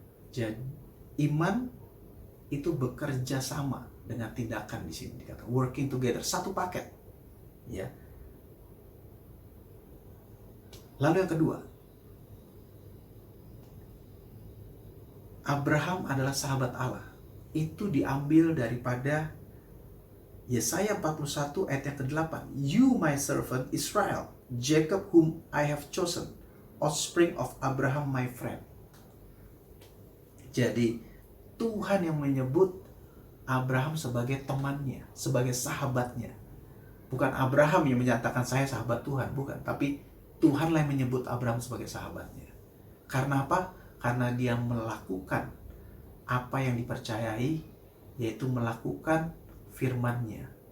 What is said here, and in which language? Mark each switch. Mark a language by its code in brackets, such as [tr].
[id] Jadi, iman itu bekerja sama dengan tindakan di sini dikatakan [en] working together, [id] satu paket. Ya. Lalu yang kedua, Abraham adalah sahabat Allah. Itu diambil daripada Yesaya 41 ayat yang ke-8. [en] You my servant Israel, Jacob whom I have chosen, offspring of Abraham my friend. [id] Jadi Tuhan yang menyebut Abraham sebagai temannya, sebagai sahabatnya. Bukan Abraham yang menyatakan saya sahabat Tuhan, bukan. Tapi Tuhanlah yang menyebut Abraham sebagai sahabatnya. Karena apa? Karena dia melakukan apa yang dipercayai, yaitu melakukan firman-Nya.